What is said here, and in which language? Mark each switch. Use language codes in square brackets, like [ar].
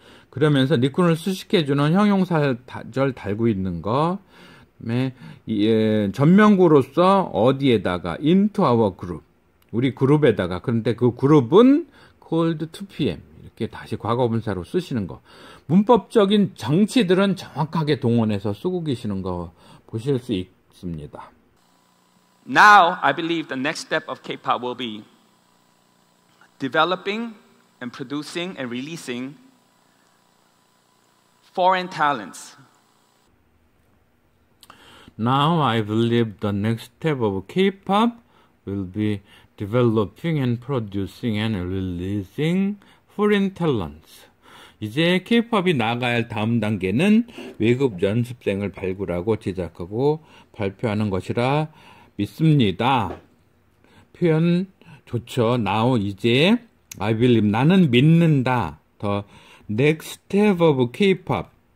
[ko] 그러면서 니쿤을 수식해주는 형용사절 달고 있는 거, 그다음에 전명구로서 어디에다가 [en] into our group, [ko] 우리 그룹에다가. 그런데 그 그룹은 [en] called 2PM [ko] 이렇게 다시 과거분사로 쓰시는 거. 문법적인 정치들은 정확하게 동원해서 쓰고 계시는 거 보실 수 있습니다. [en] Now, I believe the next step of K-pop will be developing and producing and releasing foreign talents. Now, I believe the next step of K-pop will be developing and producing and releasing foreign talents. [ko] 이제 K-팝이 나아가야 할 다음 단계는 외국 연습생을 발굴하고 제작하고 발표하는 것이라 믿습니다. 표현 좋죠. [en] Now [ko] 이제 [en] I believe [ko] 나는 믿는다. [en] The next step of K-pop.